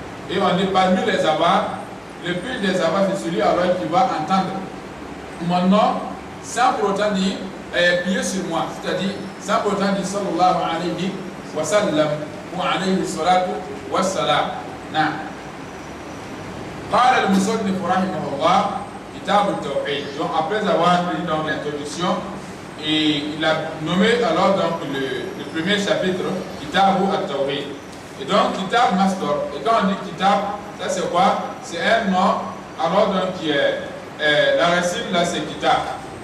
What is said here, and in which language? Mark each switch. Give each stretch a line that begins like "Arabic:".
French: Et on est parmi les avars, le plus des avars, c'est celui alors qui va entendre mon nom sans pour autant dire prier sur moi, c'est-à-dire sans pour autant dire sallallahu alayhi wa sallam wa alayhi salatu wa salam.
Arabic: قال المصنف رحمه الله كتاب التوحيد.
French: Donc après avoir lu donc l'introduction, et il a nommé alors donc le premier chapitre Kitabu at-Tawhid. Et donc Kitab Masdar. Et quand on dit Kitab, ça c'est quoi? C'est un nom alors donc qui est la racine là c'est Kitab.